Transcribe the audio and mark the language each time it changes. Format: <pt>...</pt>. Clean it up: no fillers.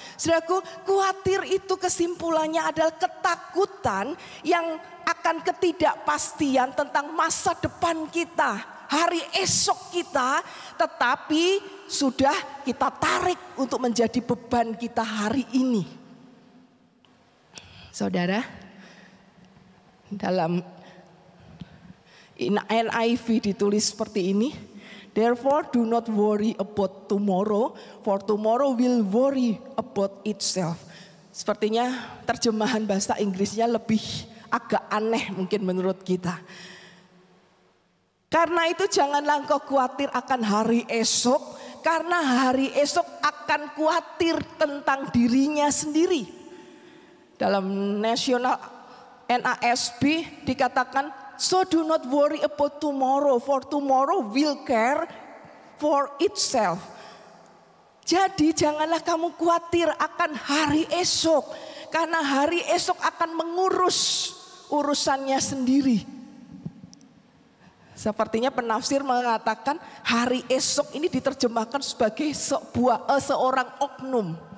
<id>Saudaraku, khawatir itu kesimpulannya adalah ketakutan yang akan ketidakpastian tentang masa depan kita, hari esok kita, tetapi sudah kita tarik untuk menjadi beban kita hari ini. Saudara, dalam NIV ditulis seperti ini.</id> <en>Therefore do not worry about tomorrow, for tomorrow will worry about itself.</en> <id>Sepertinya terjemahan bahasa Inggrisnya lebih agak aneh mungkin menurut kita. Karena itu janganlah engkau khawatir akan hari esok, karena hari esok akan khawatir tentang dirinya sendiri. Dalam National NASB dikatakan, so do not worry about tomorrow, for tomorrow will care for itself. Jadi janganlah kamu khawatir akan hari esok, karena hari esok akan mengurus urusannya sendiri. Sepertinya penafsir mengatakan hari esok ini diterjemahkan sebagai seorang oknum.</id>